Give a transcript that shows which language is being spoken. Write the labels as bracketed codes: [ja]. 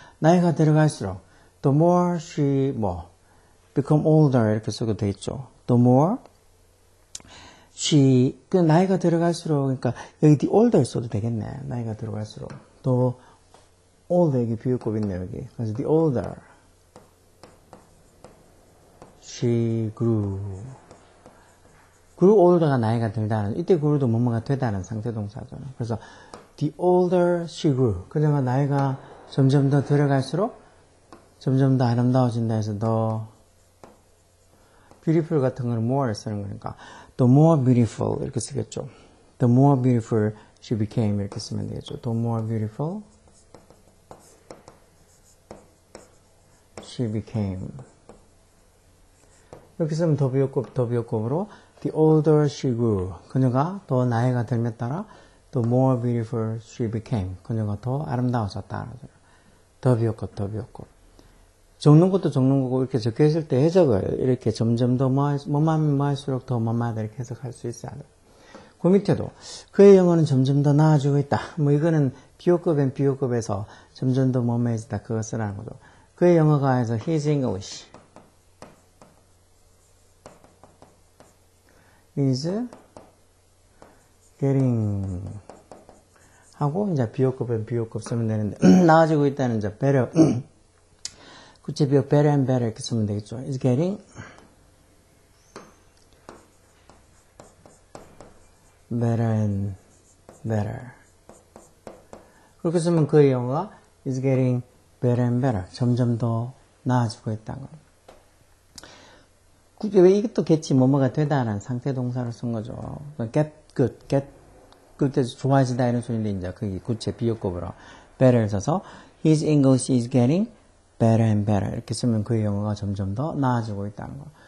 [ko] 나이가 들어갈수록, [en] the more she, become older, [ko] 이렇게 쓰고 돼 있죠. [en] the more she, [ko] 그 나이가 들어갈수록, 그러니까 여기 [en] the older [ko] 써도 되겠네. 나이가 들어갈수록. 더 older, 여기 비교급 있네, 여기. [en] 그래서 the older she grew. [ko] grew older가 나이가 들다는, 이때 grew도 뭐뭐가 되다는 상태동사죠. [en] 그래서 the older she grew. [ko] 그녀가 나이가 점점 더 들어갈수록 점점 더 아름다워진다 해서 더 beautiful 같은 거는 more를 쓰는 거니까 [en] the more beautiful [ko] 이렇게 쓰겠죠. [en] the more beautiful she became [ko] 이렇게 쓰면 되겠죠. [en] the more beautiful she became. [ko] 이렇게 쓰면 더 비교급으로 [en] the older she grew. [ko] 그녀가 더 나이가 들면 따라 [en] the more beautiful she became. [ko] 그녀가 더 아름다워졌다. 더 비교급. 적는 것도 적는 거고 이렇게 적혀 있을 때 해석을 이렇게 점점 더 뭐만 할수록 더 뭐마다 이렇게 해석할 수 있어야 돼. 그 밑에도 그의 영어는 점점 더 나아지고 있다. 뭐 이거는 비교급에서 점점 더 뭐뭐해지다 그거 쓰라는 거죠. 그의 영어가 해서 [en] his English is getting [ko] 하고 이제 비교급 쓰면 되는데 나아지고 있다는 이제 better 구체 비교 [en] better and better [ko] 이렇게 쓰면 되겠죠. [en] is getting better and better. [ko] 그렇게 쓰면 그의 영어가 [en] is getting better and better. [ko] 점점 더 나아지고 있다는 거. 왜 이것도 get이 뭐뭐가 되다라는 상태 동사를 쓴 거죠. get good, 좋아지다 이런 소리인데 이제 그게 구체 비교급으로 better를 써서 [en] his English is getting better and better [ko] 이렇게 쓰면 그의 영어가 점점 더 나아지고 있다는 거.